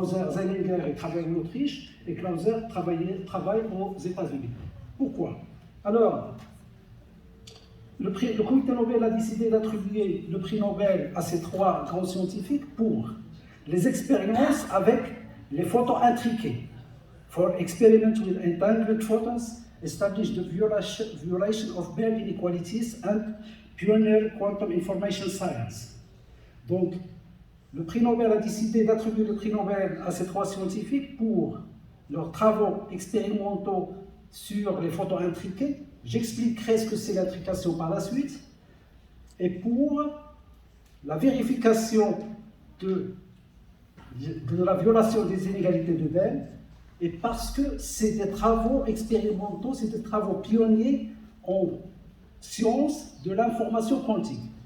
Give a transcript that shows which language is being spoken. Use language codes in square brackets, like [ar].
[fr] Zeilinger, il travaille en Autriche, et Clauser travaille aux États-Unis. Pourquoi? Alors, le comité Nobel a décidé d'attribuer le prix Nobel à ces 3 grands scientifiques pour les expériences avec les photons intriqués. [en] For experiment with entangled photons, established the violation of Bell inequalities and pioneer quantum information science. [fr] Donc, le prix Nobel a décidé d'attribuer le prix Nobel à ces 3 scientifiques pour leurs travaux expérimentaux sur les photons intriqués. J'expliquerai ce que c'est l'intrication par la suite. Et pour la vérification de la violation des inégalités de Bell, et parce que c'est des travaux expérimentaux, c'est des travaux pionniers en sciences de l'information quantique.